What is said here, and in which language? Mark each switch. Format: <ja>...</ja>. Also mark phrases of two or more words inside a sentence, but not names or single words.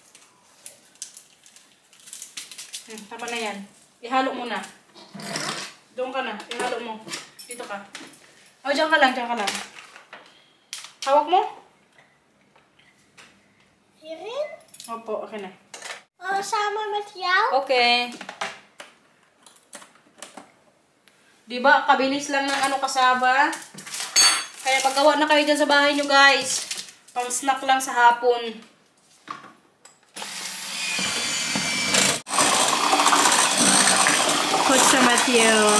<tl>Tama na yan. Ihalo mo na. Doon ka na. Ihalo mo. Dito ka. O, dyan ka lang. Dyan ka lang. Hawak mo?</tl> <nl>Hierin?</nl> <tl>Opo, okay na.</tl> <nl>Oh, samen met jou?</nl> <tl>Okay. Diba, kabilis lang ng kasaba? Kaya paggawa na kayo dyan sa bahay nyo, guys. Pang snack lang sa hapon. Kutsa Matthew.</tl>